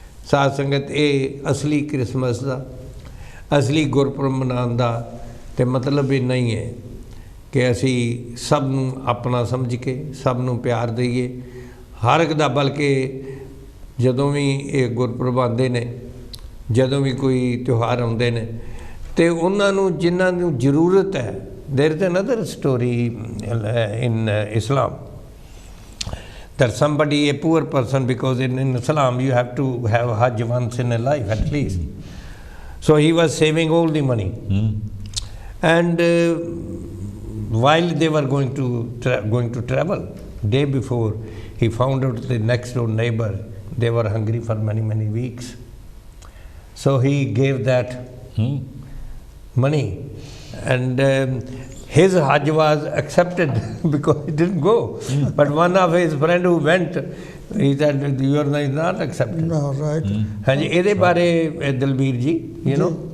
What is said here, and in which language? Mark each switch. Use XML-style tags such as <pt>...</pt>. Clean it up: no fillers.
<pa>ਸਾਧ ਸੰਗਤ ਇਹ ਅਸਲੀ ਕ੍ਰਿਸਮਸ ਦਾ ਅਸਲੀ ਗੁਰਪੁਰਬ ਮਨਾਉਣ ਦਾ ਤੇ ਮਤਲਬ ਇਹ ਨਹੀਂ ਹੈ ਕਿ ਅਸੀਂ ਸਭ ਨੂੰ ਆਪਣਾ ਸਮਝ ਕੇ ਸਭ ਨੂੰ ਪਿਆਰ ਦਈਏ ਹਰ ਇੱਕ ਦਾ, ਬਲਕਿ ਜਦੋਂ ਵੀ ਇਹ ਗੁਰਪੁਰਬ ਆਉਂਦੇ ਨੇ, ਜਦੋਂ ਵੀ ਕੋਈ ਤਿਉਹਾਰ ਆਉਂਦੇ ਨੇ ਤੇ ਉਹਨਾਂ ਨੂੰ ਜਿਨ੍ਹਾਂ ਨੂੰ ਜ਼ਰੂਰਤ ਹੈ।</pa> <en>There is another story in Islam that somebody, a poor person, because in Islam you have to have Hajj once in a life at least. So he was saving all the money. And while they were going to travel, day before, he found out the next door neighbor, they were hungry for many, many weeks. So he gave that money. And his Hajj was accepted because he didn't go. But one of his friend who went, he said, "You are not accepted." No, right.</en> <hi>हाँ जी,</hi> <pa>ਇਹਦੇ ਬਾਰੇ ਦਲਬੀਰ ਜੀ,</pa> <en>you know?</en>